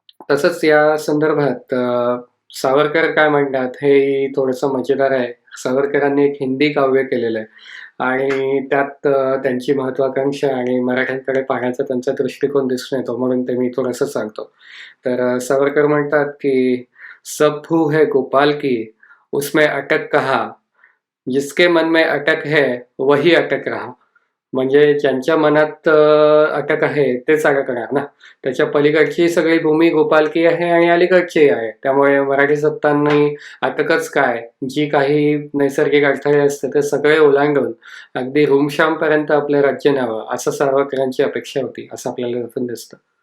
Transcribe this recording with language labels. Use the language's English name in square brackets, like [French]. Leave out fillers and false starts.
[Marathi] तसंच या संदर्भात सावरकर काय म्हणतात हेही थोडंसं मजेदार आहे. सावरकरांनी एक हिंदी काव्य केलेलं आहे आणि त्यात त्यांची महत्वाकांक्षा आणि मराठ्यांकडे पाहण्याचा त्यांचा दृष्टिकोन दिसून येतो, म्हणून ते मी थोडंसं सांगतो. तर सावरकर म्हणतात की [Hindi] सब फू है गोपाल की, उसमें अटक कहा, जिसके मन में अटक है वही अटक रहा. [Marathi] म्हणजे ज्यांच्या मनात अटक आहे तेच अटकणार ना. त्याच्या पलीकडची सगळी भूमी गोपालकी आहे आणि अलीकडचीही आहे. त्यामुळे मराठी सत्तांनी अटकच काय, जी काही नैसर्गिक अडथळे असते ते सगळे ओलांडून अगदी रूमशामपर्यंत आपलं राज्य न्यावं, असं सावरकरांची अपेक्षा होती, असं आपल्याला त्यातून दिसतं.